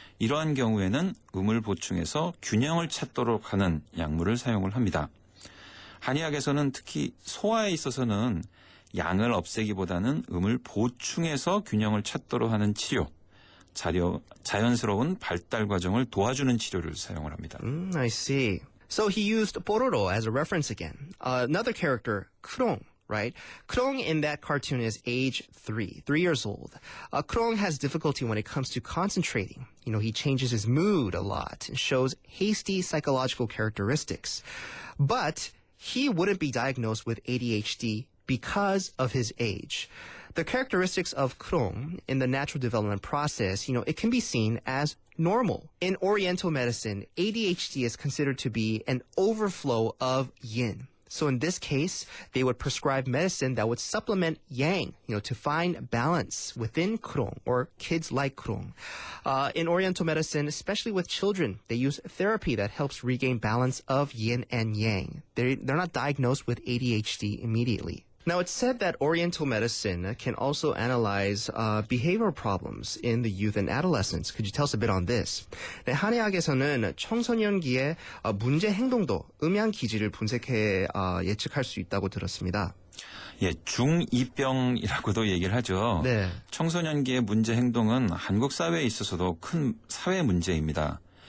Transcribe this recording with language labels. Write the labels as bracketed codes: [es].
[ko] 이러한 경우에는 음을 보충해서 균형을 찾도록 하는 약물을 사용을 합니다. 한의학에서는 특히 소화에 있어서는 양을 없애기보다는 음을 보충해서 균형을 찾도록 하는 치료, 자연스러운 발달 과정을 도와주는 치료를 사용을 합니다. [en] I see. So he used Pororo as a reference again. Another character, Krong, right? Krong in that cartoon is age 3 years old. Krong has difficulty when it comes to concentrating. You know, he changes his mood a lot and shows hasty psychological characteristics. But he wouldn't be diagnosed with ADHD because of his age. The characteristics of Krong in the natural development process, you know, it can be seen as normal. In Oriental medicine, ADHD is considered to be an overflow of yin. So in this case, they would prescribe medicine that would supplement yang, you know, to find balance within Krong, or kids like Krong. In Oriental medicine, especially with children, they use therapy that helps regain balance of yin and yang. They're not diagnosed with ADHD immediately. Now, it's said that Oriental medicine can also analyze behavioral problems in the youth and adolescents. Could you tell us a bit on this? [ko] 네, 한의학에서는 청소년기의 문제 행동도 음양 기질을 분석해 예측할 수 있다고 들었습니다. 예, 중2병이라고도 얘기를 하죠. 네. 청소년기의 문제 행동은 한국 사회에 있어서도 큰 사회 문제입니다.